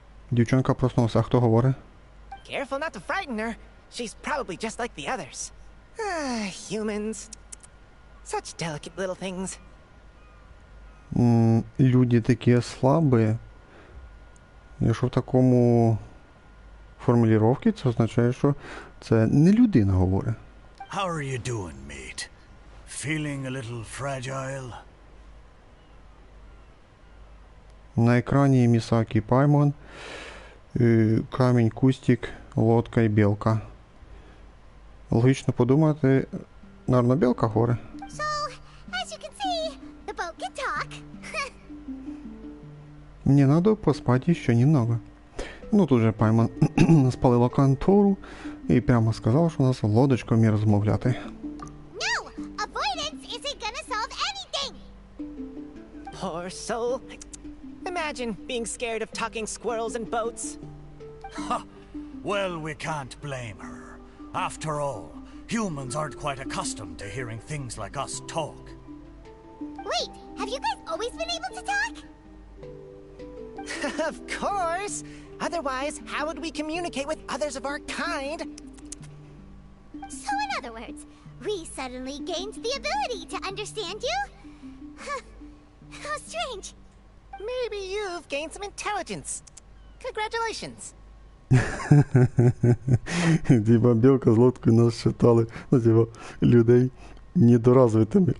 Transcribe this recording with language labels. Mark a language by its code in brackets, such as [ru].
[uk] Дівчинка проснулася, а хто говорить? [en] Careful not to frighten her. She's probably just like the others. Humans. Such delicate little things. [uk] Люди такі слабі. Якщо в такому формулюванні, це означає, що це не людина говорить. [en] How are you doing, mate? Feeling a little fragile? [uk] На екрані Місакі Паймон, камінь, кустик, лодка і білка. Логічно подумати, наверно, білка говорить. [en] So, as you can see, the boat can talk. [ru] Мне надо поспать еще немного. [uk] Ну, тут же Паймон спалила контору і прямо сказала, що у нас лодочка вміє розмовляти. [en] No! Avoidance isn't gonna solve anything! Poor soul. Imagine being scared of talking squirrels and boats. Ha! Well, we can't blame her. After all, humans aren't quite accustomed to hearing things like us talk. Wait, have you guys always been able to talk? Of course! Otherwise, how would we communicate with others of our kind? So in other words, we suddenly gained the ability to understand you? Huh. How strange. Maybe you've gained some intelligence. Congratulations. [uk] Типа білка з лодкою нас считали, ну, типа, людей недоразвитими.